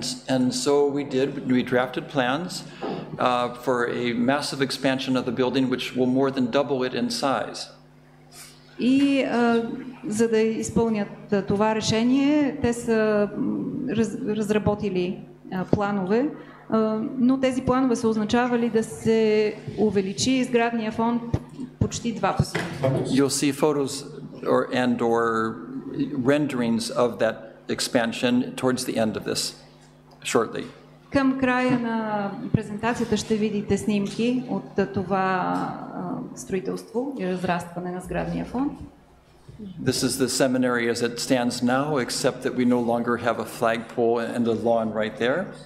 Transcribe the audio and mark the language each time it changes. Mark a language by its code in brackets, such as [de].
[en] And so we drafted plans for a massive expansion of the building, which will more than double it in size. [bg] И за да изпълнят това решение, те са разработили планове, но тези планове са означавали да се увеличи сградния фонд почти два пъти. [en] You'll see photos or renderings of that expansion towards the end of this shortly. [bg] Към края на презентацията ще видите снимки от това строителство и разрастване на сградния фонд. [en] This is the seminary as it stands now, except that we no longer have a flagpole and a lawn right there.